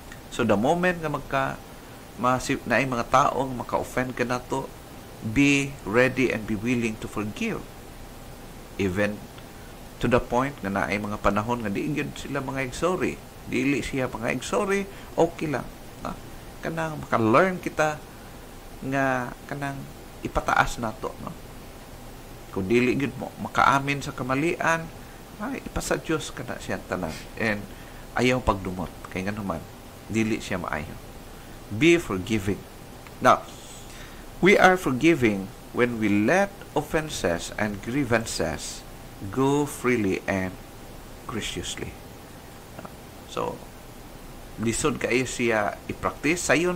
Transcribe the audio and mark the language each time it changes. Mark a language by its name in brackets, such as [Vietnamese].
[English] So the moment [Cebuano] nga na ay mga tao nga maka-offend ka nato, [English] be ready and be willing to forgive. Even to the point [Cebuano] nga na ay mga panahon nga di gyud sila mga sorry. Dili siya mga sorry, okay lang. Kanang maka-learn kita nga kanang ipataas nato, no? Kung dili gid mo makaamin sa kamalian, ay ipasa Dios kana siya tanan. And ayaw pagdumot kay nganuman dili siya maayo. [English] Be forgiving. Now, we are forgiving when we let offenses and grievances go freely and graciously. [Cebuano] So, lisod kayo siya i-practice.